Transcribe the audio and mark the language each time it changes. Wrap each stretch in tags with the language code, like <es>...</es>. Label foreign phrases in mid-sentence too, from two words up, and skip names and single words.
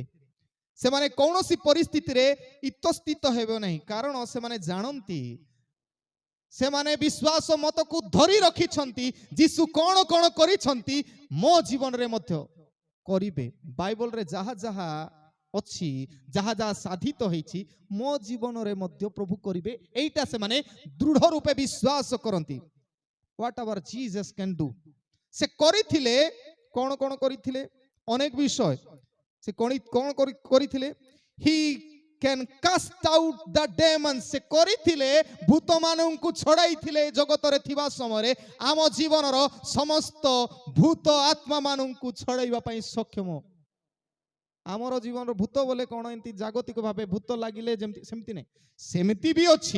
<or>ସେମାନେ କୌଣସି ପରିସ୍ଥିତିରେ ଇତସ୍ଥିତ ହେବେ ନାହିଁ, କାରଣ ସେମାନେ ଜାଣନ୍ତି, ସେମାନେ ବିଶ୍ୱାସ ମତକୁ ଧରି ରଖିଛନ୍ତି ଯୀଶୁ କଣ କଣ କରିଛନ୍ତି, ମୋ ଜୀବନରେ ମଧ୍ୟ କରିବେ। ବାଇବଲରେ ଯାହା ଯାହା ଅଛି, ଯାହା ଯାହା ସାଧିତ ହେଇଛି, ମୋ ଜୀବନରେ ମଧ୍ୟ ପ୍ରଭୁ କରିବେ, ଏଇଟା ସେମାନେ ଦୃଢ ରୂପେ ବିଶ୍ୱାସ କରନ୍ତି।</or> <en>What ever Jesus can do,</en> <or>ସେ କରିଥିଲେ। କଣ କଣ କରିଥିଲେ? ଅନେକ ବିଷୟ ସେ କଣ କରିଥିଲେ?</or> <en>He can cast out the demons,</en> <or>ସେ କରିଥିଲେ, ଭୂତମାନଙ୍କୁ ଛଡ଼ାଇଥିଲେ। ଜଗତରେ ଥିବା ସମୟରେ ଆମ ଜୀବନର ସମସ୍ତ ଭୂତ ଆତ୍ମାମାନଙ୍କୁ ଛଡ଼ାଇବା ପାଇଁ ସକ୍ଷମ। ଆମର ଜୀବନର ଭୂତ ବୋଲେ କଣ ଏମିତି ଜାଗତିକ ଭାବେ ଭୂତ ଲାଗିଲେ ଯେମିତି, ସେମିତି ନାହିଁ, ସେମିତି ବି ଅଛି।</or>